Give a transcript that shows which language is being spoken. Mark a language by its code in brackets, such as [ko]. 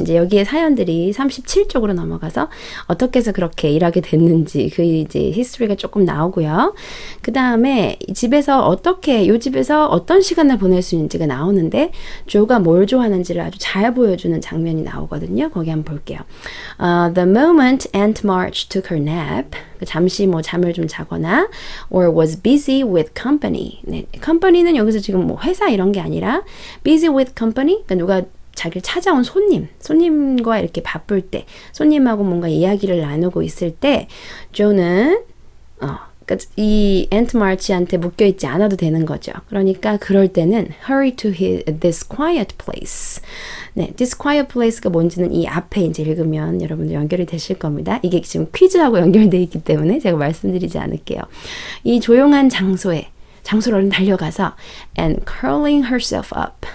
[ko] 이제 여기에 사연들이 37쪽으로 넘어가서 어떻게 해서 그렇게 일하게 됐는지 그 이제 히스토리가 조금 나오고요. 그 다음에 이 집에서 요 집에서 어떤 시간을 보낼 수 있는지가 나오는데 조가 뭘 좋아하는지를 아주 잘 보여주는 장면이 나오거든요. 거기 한번 볼게요. [en] The moment Aunt March took her nap [ko] 잠시 뭐 잠을 좀 자거나 [en] or was busy with company. [ko] 네, company는 여기서 지금 뭐 회사 이런 게 아니라 [en] busy with company. [ko] 그러니까 누가 자기를 찾아온 손님과 이렇게 바쁠 때, 손님하고 뭔가 이야기를 나누고 있을 때, 조는 그러니까 이 Aunt March한테 묶여 있지 않아도 되는 거죠. [en] 그러니까 그럴 때는 hurry to this quiet place. [ko] 네, [en] this quiet place [ko] 가 뭔지는 이 앞에 이제 읽으면 여러분들 연결이 되실 겁니다. 이게 지금 퀴즈하고 연결되어 있기 때문에 제가 말씀드리지 않을게요. 이 조용한 장소로 얼른 달려가서 [en] and curling herself up.